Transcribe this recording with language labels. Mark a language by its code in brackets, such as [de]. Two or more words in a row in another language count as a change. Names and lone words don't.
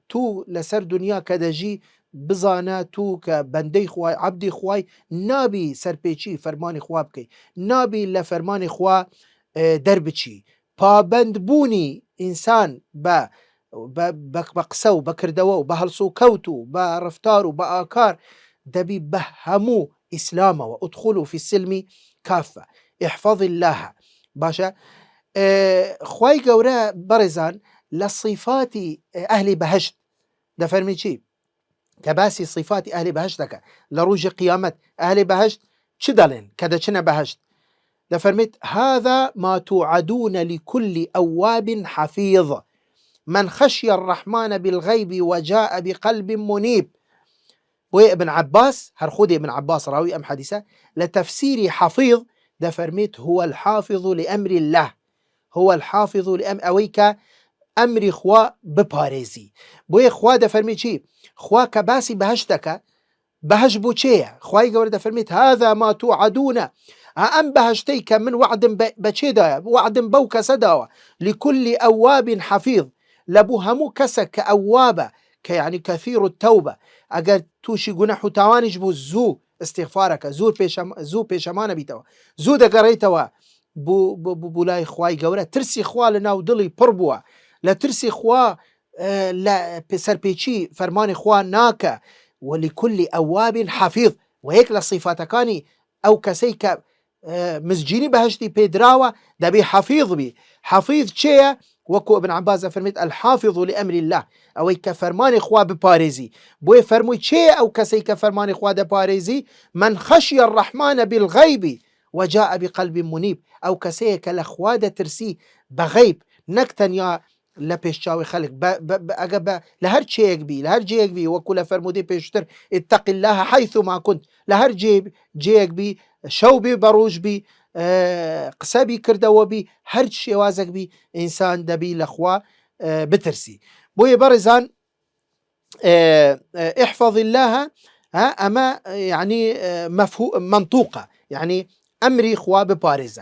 [ckb] تو لەسەر دنیا کە دەژی بزانە تو کە بەندەی خوای عەبدی خوای نابی سەرپێچی فەرمانی خوا بکەی، نابی لە فەرمانی خوا دەربچی. پابەندبوونی ئینسان بە قسە و بەکردەوە و بە هەڵسو و کەوت و بە ڕفتار و بە ئاکار دەبی بە هەموو ئیسلامەوە. [ar] ئودخولوا فی السلم کافە. احفظ الله. [ckb] باشە خوای گەورە بەڕێزان لە صیفاتی ئەهلی بەهەشت دەفەرمی چی؟ کە باسی صیفاتی ئەهلی بەهەشت دەکە لە ڕۆژی قیامەت. ئەهلی بەهەشت چ دەڵێن کە دەچنە بەهەشت؟ [ar] دەفەرمێت هذا ما توعدون لكل أواب حفيظ من خشي الرحمن بالغيب وجاء بقلب منيب. [ckb] بۆیە ابن عباس هەر خودی ابن عباس ڕاوی ئەم حەدیثە لە تەفسیری حەفیظ دەفەرمێت [ar] هو الحافظ لأمر الله، هو الحافظ لأمر، [ckb] ئەوەی کە ئەمری خوا بپارێزی. بۆیە خوا دەفەرمێت چی؟ خوا کە باسی بەهەشت دەکە، بەهەشت بۆ چێیە؟ خوای گەورە دەفەرمێت [ar] هذا ما توعدون، [ckb] ئەم بەهەشتەی کە من وعدم بە چێدایە؟ وعدم بەو کەسە داوە [ar] لكل أواب حفيظ، [ckb] لەبوو هەموو کەسێک کە ئەوابە، کە یعنی [ar] کەثیر التەوبە، [ckb] ئەگەر تووشی گونەح و تاوانیش بوو زوو استیغفارەکە، زوو پێشەمانە بیتەوە، زوو دەگەڕێیتەوە بۆ لای خوای گەورە. ترسی خوا لە ناو دڵی پڕ بووە، لە ترسی خوا لە سەرپێچی فەرمانی خوا ناکە. [ar] ولكل أواب حفيظ. [ckb] و یەک لە صیفاتەکانی ئەو کەسەی کە مزجینی بەهەشتی پێدراوە دەبێ حەفیظ بی. حەفیظ چێیە؟ وەکو ابن عباس دەفەرمێت [ar] الحافظ لأمر الله، [ckb] ئەوەی کە فەرمانی خوا بپارێزی. بۆیە فەرمووی چێیە ئەو کەسەی کە فەرمانی خوا دەپارێزی؟ [ar] من خشي الرحمن بالغیب وجاء بقلب منیب، [ckb] ئەو کەسەیە کە لە خوا دەترسی بەغەیب، نەک تەنیا لە پێشچاوی خەڵک، ئەگە لە هەر چێیەک بی، لە هەر جێیەک بی، وەکو لە فەرمودەی پێشتر [ar] اتق الله حيثما كنت، [ckb] لە هەر جێیەک بی، شەو بی بەڕۆژ بی، قسە بی کردەوە بی، هەر شێوازێک بی، ئینسان دەبی لە خوا بترسی. بۆیە بەڕێزان [ar] احفظ الله [ckb] ئەمە یعنی منطوقە، یعنی ئەمری خوا بپارێزە.